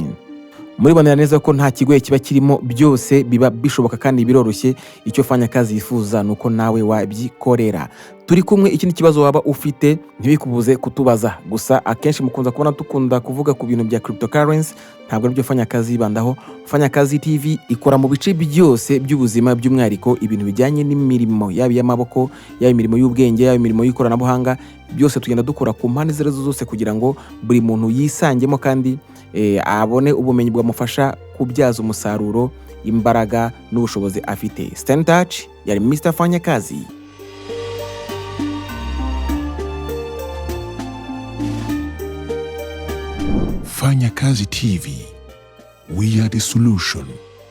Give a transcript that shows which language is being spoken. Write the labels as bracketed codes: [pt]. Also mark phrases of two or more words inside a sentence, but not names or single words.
[rw] Muribonera neza ko nta kigoye kiba kirimo, byose biba bishoboka kandi biroroshye. Icyo fanya kazi yifuza nuko nawe wabyikorera. Turi kumwe. Ikindi kibazo waba ufite ntibikubuze kutubaza, gusa akenshi mukunza kubona tukunda kuvuga ku bintu bya cryptocurrency, ntabwo aribyo fanya kazi yibandaho. Fanya kazi TV ikora mu bice byose by'ubuzima, by'umwihariko ibintu bijyanye n'imirimo, yaba y'amaboko, yaba imirimo y'ubwenge, yaba imirimo y'ikoranabuhanga, byose tugenda dukora ku mpande zose kugira ngo buri muntu yisangemo kandi abone ubumenyi bwamufasha kubyaza umusaruro imbaraga n'ubushobozi afite. [en] Stay in touch. [rw] Yari Mr. Fanya Kazi. Fanya Kazi TV. [en] We are the solution.